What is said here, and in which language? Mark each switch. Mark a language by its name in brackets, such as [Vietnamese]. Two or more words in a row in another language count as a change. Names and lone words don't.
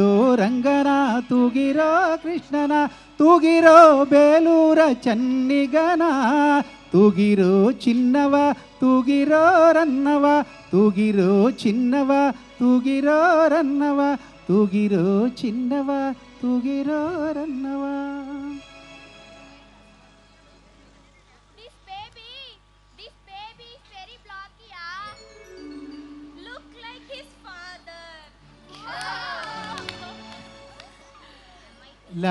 [Kannada] ರಂಗನ ತೂಗಿರೋ ಕೃಷ್ಣನ ತೂಗಿರೋ ಬೇಲೂರ ಚನ್ನಿಗನ ತೂಗಿರೋ ಚಿನ್ನವ ತೂಗಿರೋ ರನ್ನವ ತೂಗಿರೋ ಚಿನ್ನವ ತೂಗಿರೋ ರನ್ನವ ತೂಗಿರೋ ಚಿನ್ನವ ತೂಗಿರೋ ರನ್ನವ. [English] This baby is very blocky, yeah. Look like his father.